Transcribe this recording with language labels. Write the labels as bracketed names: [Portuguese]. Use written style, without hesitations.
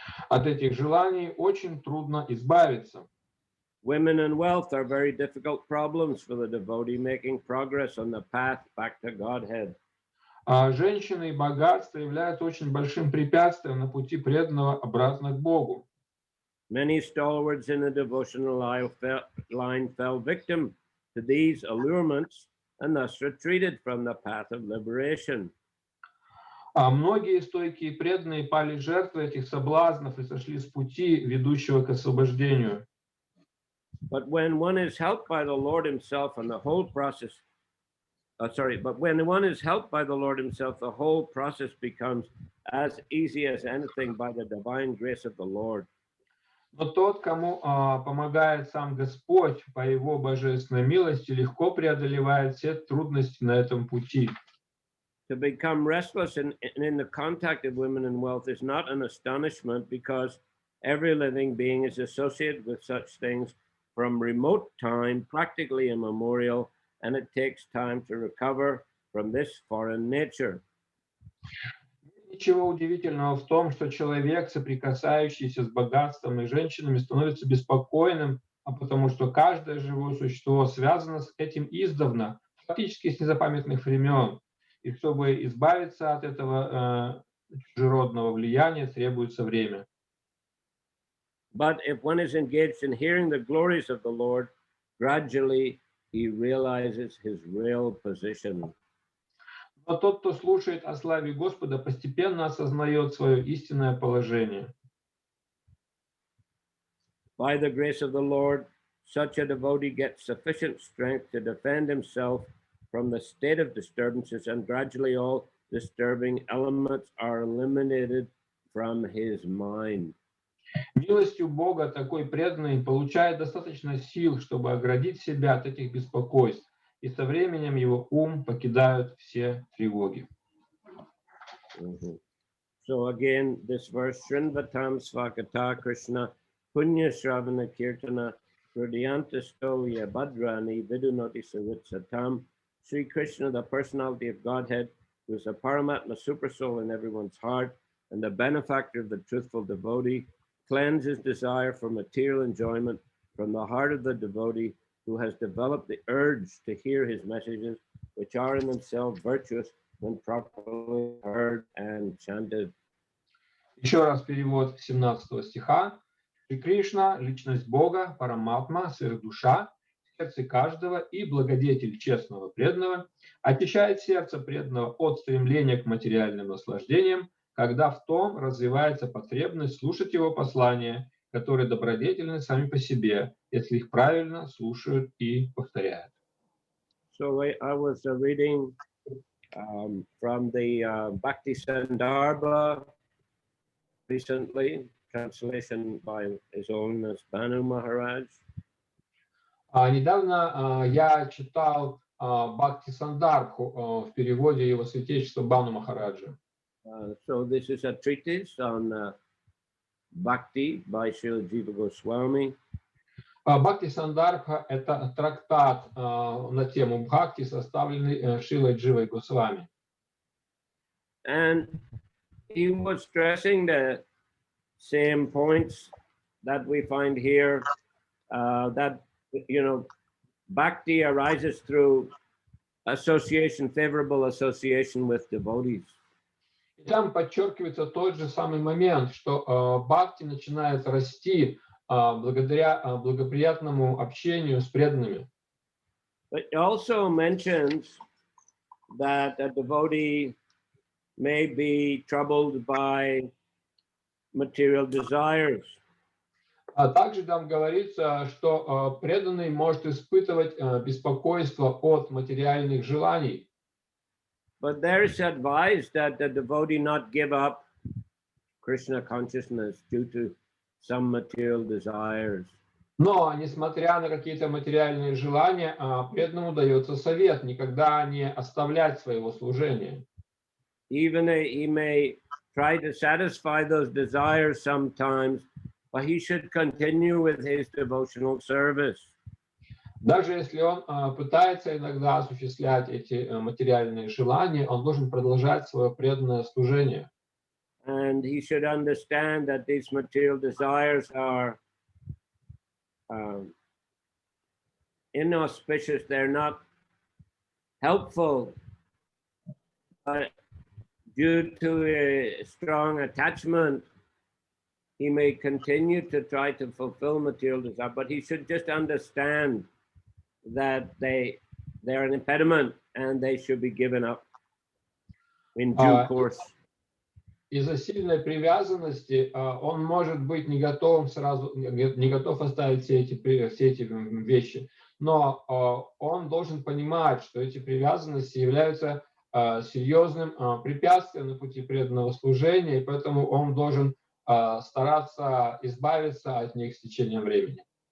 [Russian] От этих желаний очень трудно избавиться. [English] Women and wealth are very difficult problems for the devotee making progress on the path back to Godhead. [Russian] А женщины и богатство являются очень большим препятствием на пути преданного обратно к Богу. [English] Many stalwarts in the devotional line fell victim to these allurements and thus retreated from the path of liberation. [Russian] А многие стойкие преданные пали жертвой этих соблазнов и сошли с пути, ведущего к освобождению. [English] But when one is helped by the Lord Himself and the whole process, but when one is helped by the Lord Himself, the whole process becomes as easy as anything by the divine grace of the Lord. [Russian] Но тот, кому помогает сам Господь по Его божественной милости, легко преодолевает все трудности на этом пути. [English] To become restless in the contact of women and wealth is not an astonishment, because every living being is associated with such things from remote time, practically immemorial, and it takes time to recover from this foreign nature. [Russian] Ничего удивительного в том, что человек, соприкасающийся с богатством и женщинами, становится беспокойным, а потому что каждое живое существо связано с этим издавна, фактически с незапамятных времен. И чтобы избавиться от этого чужеродного влияния, требуется время. [English] But if one is engaged in hearing the glories of the Lord, gradually he realizes his real position. [Russian] Но тот, кто слушает о славе Господа, постепенно осознает свое истинное положение. [English] By the grace of the Lord, such a devotee gets sufficient strength to defend himself from the state of disturbances, and gradually all disturbing elements are eliminated from his mind. [Russian] Милостью Бога такой преданный получает достаточно сил, чтобы оградить себя от этих беспокойств, и со временем его ум покидают все тревоги. [English] So again, this verse, [Sanskrit] Srinvatam Svakata Krishna Punya Shravana Kirtana Hridyantasto Yabhadrani Vidunoti Savitsatam. [English] Sri Krishna, the personality of Godhead, who is the Paramatma Supersoul in everyone's heart and the benefactor of the truthful devotee, cleanses desire for material enjoyment from the heart of the devotee who has developed the urge to hear his messages, which are in themselves virtuous when properly heard and chanted. [Russian] Еще раз перевод 17 стиха. Шри Кришна, личность Бога, Параматма, сверхдуша, сердце каждого и благодетель честного преданного, очищает сердце преданного от стремления к материальным наслаждениям, когда в том развивается потребность слушать его послания, которые добродетельны сами по себе, если их правильно слушают и повторяют. [English] So I was reading from the Bhakti Sandarbha recently, translation by His Holiness Banu Maharaj. [Russian] Недавно я читал Бхакти Сандарбху в переводе его святейшества Бану Махараджа. [English] So this is a treatise on Bhakti by Srila Jiva Goswami. [Russian] Бхакти Сандарбха — это трактат на тему Бхакти, составленный Шрилой Дживой Госвами. [English] And he was stressing the same points that we find here, that, you know, Bhakti arises through association, favorable association with devotees. [Russian] И там подчеркивается тот же самый момент, что Бхакти начинает расти благодаря благоприятному общению с преданными. [English] But it also mentions that a devotee may be troubled by material desires. [Russian] А также там говорится, что преданный может испытывать беспокойство от материальных желаний. [English] But there is advised that the devotee not give up Krishna consciousness due to some material desires. [Russian] Но, несмотря на какие-то материальные желания, преданному дается совет никогда не оставлять своего служения. [English] Even he may try to satisfy those desires sometimes, but he should continue with his devotional service. [Russian] Даже если он пытается иногда осуществлять эти материальные желания, он должен продолжать свое преданное служение. [English] And he should understand that these material desires are inauspicious, they're not helpful, but due to a strong attachment, he may continue to try to fulfill material desire, but he should just understand that they're an impediment and they should be given up in due course. [Russian] Из-за сильной привязанности он может быть не готов сразу, не готов оставить все эти вещи, но он должен понимать, что эти привязанности являются серьезным препятствием на пути преданного служения, и поэтому он должен стараться избавиться от них с течением времени.